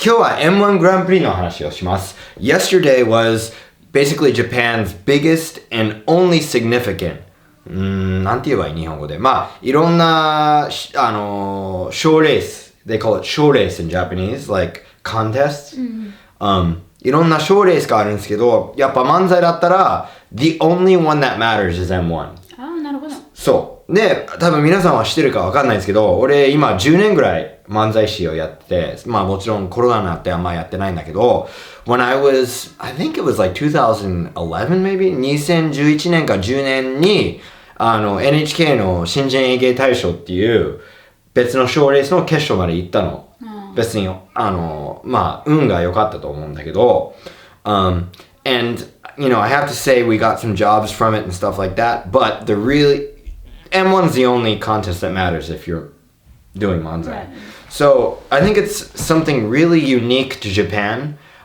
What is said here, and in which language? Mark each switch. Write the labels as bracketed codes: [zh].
[ja] 今日は M1 グランプリの話をします。 [en] Yesterday was basically Japan's biggest and only significant [ja] なんて言えばいい日本語で。まあ、いろんな、賞レース。 [en] They call it 賞レース in Japanese, like contests. [ja] いろんな賞レースがあるんですけど、やっぱ漫才だったら、 [en] the only one that matters is M1. [ja] なるほど。そう。で、多分皆さんは知ってるかわかんないですけど、俺今10年ぐらい漫才師をやってて、まあもちろんコロナになってあんまやってないんだけど、 [en] when I think it was like 2011 maybe? [ja] 2011年か10年に、NHK の新人演芸大賞っていう別の賞レースの決勝まで行ったの。別に、まあ運が良かったと思うんだけど、 [en] and you know, I have to say we got some jobs from it and stuff like that, but M1's the only contest that matters if you're doing manzai. Right. So I think it's something really unique to Japan.